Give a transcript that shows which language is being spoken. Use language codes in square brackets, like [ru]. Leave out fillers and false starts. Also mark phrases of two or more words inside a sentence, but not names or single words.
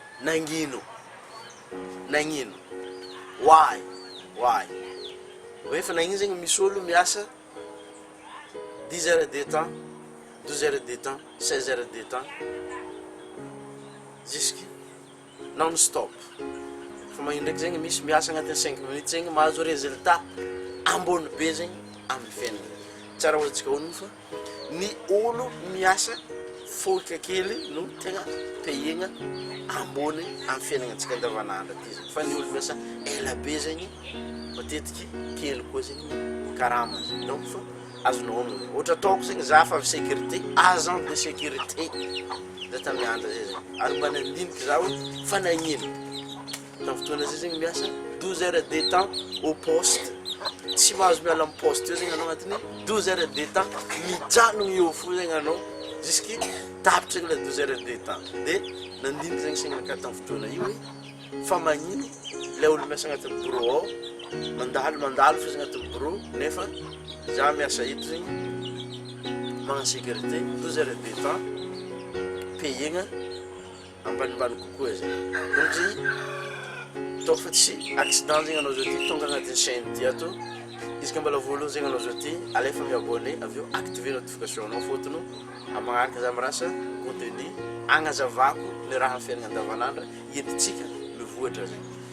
[mg] nagnino why rehefa nagnino zegny misy olo miasa [fr] 10 heures de temps 12 heures de temps 16 heures de temps jusque non stop [mg] fa magnino ndraiky zegny misy miasa agnatin'ny 5 minutes zegny mahazo résultat ambony be zegny amin'ny fiainana tsara hoantsika honogno fa ny olo miasa foka kely no tegna payegna ambony amin'ny fiainagnantsika andavanandro ty zegny fa ny olo miasa ela be zegny matetiky kely koa zegny karama zegny donc fa azonao homagna ohatra ataoko zegny za fa avy [fr] sécurité agent de sécurité [mg] za tamin'ny andro zay zegny ary mba nandiniky za hoe fa nagnino tamin'ny fotoana zay zegny miasa [fr] 12 heures de temps au poste [mg] tsy mahazo miala amin'ny poste io zegny anao agnatin'ny [fr] 12 heures de temps [mg] mijanogno eo fo zegny anao jusque tapitra zegny [fr] la 12 heures de temps [mg] de nandiniky zegny saingnaka tamin'ny fotoana io hoe fa magnino le olo miasa agnatin'ny bureau ao mandalo fo zegny agnatin'ny bureau nefa za miasa eto zegny magnano [fr] sécurité 12 heures de temps [mg] payegna ambanimbany kokoa zegny donc zegny ataoko fa tsy accident zegny anao zao ty tonga agnatin'ny chaîne ty ato izy ka mbola voalohany zegny anao zao ty alefa miabonné avy eo [fr] activer notification [mg] anao fotony amagnaraka za mirasa contenu agnazavako le raha fiainagna andavanandro entitsika mivoatra zegny